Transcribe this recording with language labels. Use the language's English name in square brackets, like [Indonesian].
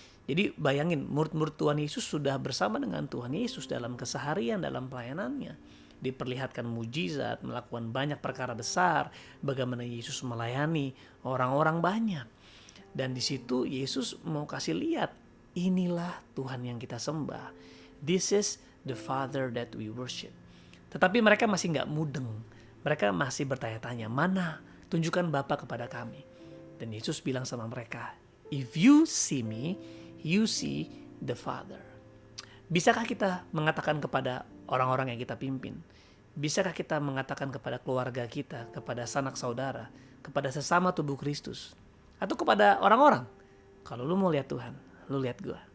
[Indonesian] Jadi bayangin, murid-murid Tuhan Yesus sudah bersama dengan Tuhan Yesus dalam keseharian, dalam pelayanannya. Diperlihatkan mujizat, melakukan banyak perkara besar, bagaimana Yesus melayani orang-orang banyak. Dan di situ Yesus mau kasih lihat, inilah Tuhan yang kita sembah. [English] This is the Father that we worship. [Indonesian] Tetapi mereka masih gak mudeng. Mereka masih bertanya-tanya, mana? Tunjukkan Bapa kepada kami. Dan Yesus bilang sama mereka, [English] if you see me, you see the Father. [Indonesian] Bisakah kita mengatakan kepada orang-orang yang kita pimpin, Bisakah kita mengatakan kepada keluarga kita, kepada sanak saudara, kepada sesama tubuh Kristus, atau kepada orang-orang, kalau lu mau lihat Tuhan, lu lihat gua.